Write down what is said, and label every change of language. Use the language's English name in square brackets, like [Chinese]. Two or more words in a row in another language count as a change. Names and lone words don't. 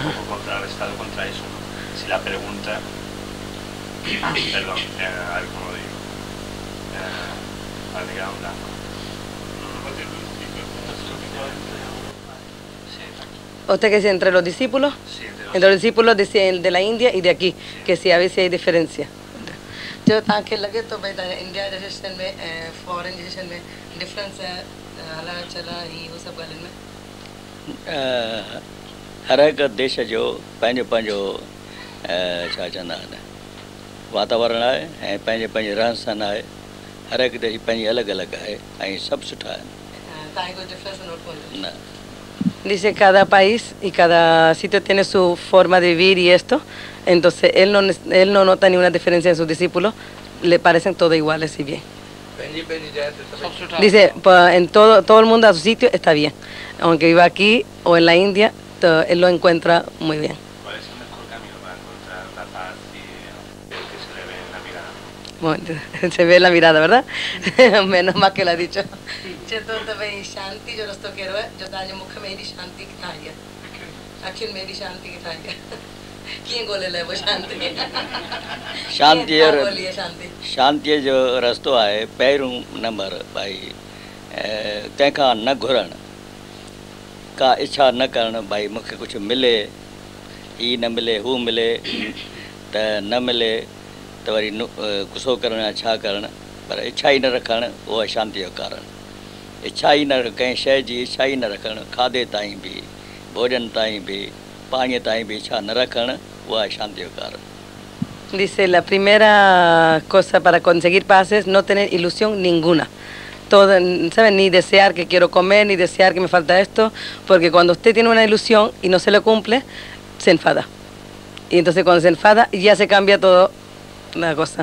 [Spanish] un poco contrarrestado contra eso, ¿no? Si la pregunta, perdón, a ver cómo digo, al llegar a un blanco. ¿Usted qué dice entre los discípulos? Sí, Entre los discípulos de la India y de aquí, que sí, a veces hay diferencia. [Sindhi] जो तव्हांखे लगे तो भई इंडिया जे सेशन में ऐं फॉरेन जे सेशन में डिफरेंस है हला चला ही वो सब ॻाल्हियुनि में हर हिकु देश जो पंहिंजो पंहिंजो छा चवंदा आहिनि वातावरण आहे ऐं पंहिंजे पंहिंजे रहन सहन आहे हर हिकु देश पंहिंजी अलॻि अलॻि आहे ऐं सभु सुठा आहिनि तव्हांखे कोई [English] difference note [Sindhi] कोन्हे न [Spanish] Dice cada país y cada sitio tiene su forma de vivir y esto, entonces él no nota ninguna diferencia en sus discípulos, le parecen todos iguales y bien. Dice, en todo el mundo a su sitio está bien, aunque viva aquí o en la India, él lo encuentra muy bien. ¿Cuál es el mejor camino para encontrar la paz y el que se le ve en la mirada? Bueno, se ve en la mirada, ¿verdad? Menos mal que lo ha dicho. [Sindhi] तो भाई शांति जो रस्तो कहिड़ो आहे जो तव्हांजे मुख में एॾी शांति किथां आई आहे अखियुनि में एॾी शांति किथां आई आहे कीअं ॻोल्हे लाइ शांति शांतीअ जो रस्तो आहे पहिरियों नंबर भाई कंहिंखां न घुरणु का इच्छा न करणु भाई मूंखे कुझु मिले ही न मिले हू मिले त न मिले त वरी गुस्सो करणु या छा करणु पर इच्छा ई न रखणु उहो आहे शांतीअ जो कारण इच्छा ई न कंहिं शइ जी इच्छा ई न रखणु खाधे ताईं बि भोजन ताईं बि पाणीअ ताईं बि इच्छा न रखणु उहा आहे शांति जो कारण. [Spanish] Dice, la primera cosa para conseguir paz es no tener ilusión ninguna. Todo, ¿saben? Ni desear que quiero comer, ni desear que me falta esto, porque cuando usted tiene una ilusión y no se le cumple, se enfada. Y entonces cuando se enfada ya se cambia todo la cosa.